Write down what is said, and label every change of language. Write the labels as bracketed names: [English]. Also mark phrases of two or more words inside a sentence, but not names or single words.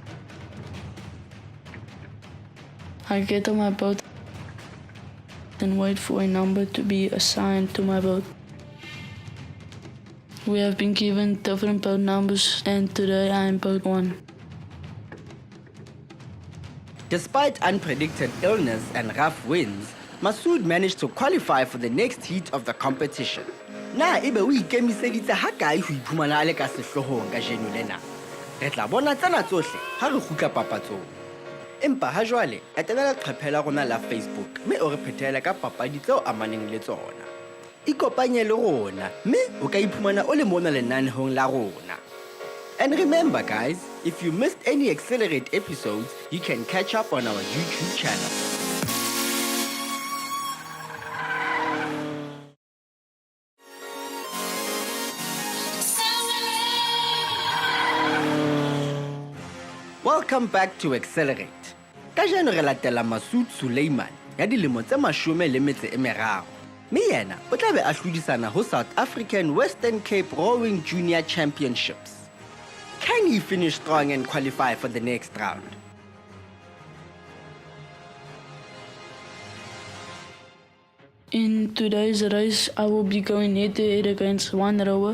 [English] I get on my boat and wait for a number to be assigned to my boat. We have been given different boat numbers and today I am boat 1. Despite unpredicted illness and rough winds, Masood managed to qualify for the next heat of the competition. [Southern Sotho] Na ebe o ikemiseditse ha kae ho iphumana a le ka sehlohong ka jeno lena. Re tla bona tsena tsohle ha re kgutla papatsong. Empa ha jwale etela leqephe la rona la Facebook mme o re phethele ka papadi tseo amaneng le tsona. Ikopanye le rona mme o ka iphumana o le mona lenanehong la rona. [English] And remember guys, if you missed any Xcellerate episodes, you can catch up on our YouTube channel. Welcome back to Xcellerate. [Southern Sotho] Kajeno re latela Masood Sulayman ya dilemo tse 13. Mme yena o tla be a hlodisana ho South African Western Cape Rowing Junior Championships. [English] Can he finish strong and qualify for the next round? In today's race, I will be going head-to-head against one rower.